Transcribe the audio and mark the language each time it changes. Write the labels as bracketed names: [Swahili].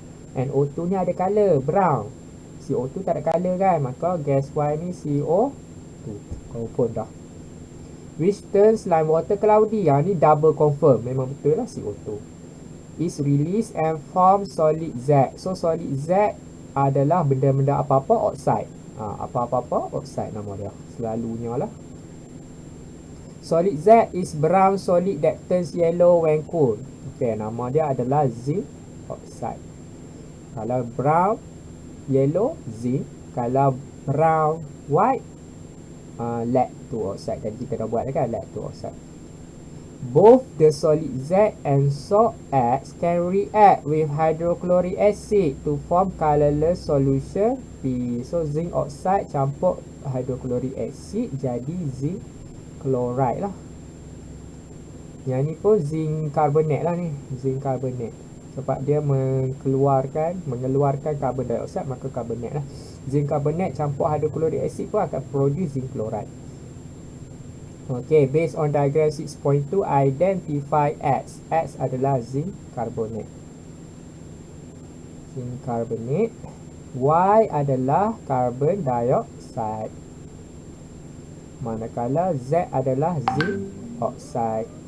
[Malay] NO2 ni ada color brown, CO2 tak ada color kan, maka gas Y ni CO2. Confirm dah. [English] Which turns lime water cloudy. [Malay] Ni double confirm, memang betul lah CO2. [English] Is released and form solid Z. [Malay] So solid Z adalah benda-benda apa-apa oxide. Apa-apa oxide nama dia, selalunya lah. [English] Solid Z is brown solid that turns yellow when cool. [Malay] Okay, nama dia adalah zinc oxide. Kalau brown yellow zinc, kalau brown white lead to oxide. Tadi kita dah buat kan, lead to oxide. [English] Both the solid Z and salt X can react with hydrochloric acid to form colorless solution P. [Malay] So zinc oxide campur hydrochloric acid jadi zinc chloride lah. Yang ni pun zinc carbonate lah ni, zinc carbonate. Sebab dia mengeluarkan carbon dioxide, maka carbonate lah. Zinc carbonate campur hydrochloric acid pun akan produce zinc chloride. [English] Okay, based on diagram 6.2, identify X. [Malay] X adalah zinc carbonate. Zinc carbonate. Y adalah carbon dioxide. Manakala Z adalah zinc oxide.